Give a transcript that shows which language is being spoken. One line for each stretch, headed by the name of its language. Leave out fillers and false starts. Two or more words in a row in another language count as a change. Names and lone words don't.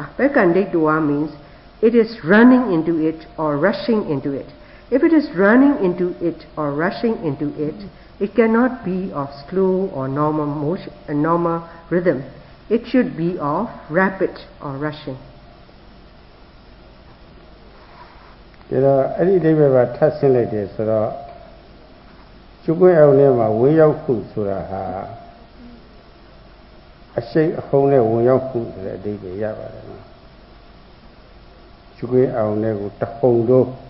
English: Pekkanditwa means it is running into it or rushing into it. If it is running into it or rushing into it, it cannot be of slow or normal motion, normal rhythm. It should be of rapid or rushing.
Burmese: ဒါအဲ့ဒီအဓိပ္ပာယ်ကထပ်ဆင်းလိုက်တယ်ဆိုတော့ကျုပ်ရဲ့အောင်ထဲမှာဝင်ရောက်မှုဆိုတာဟာအရှိန်အဟုန်နဲ့ဝင်ရောက်မှုဆိုတဲ့အဓိပ္ပာယ်ရပါတယ်နော်ကျုပ်ရဲ့အောင်ထဲကိုတဟုန်တို့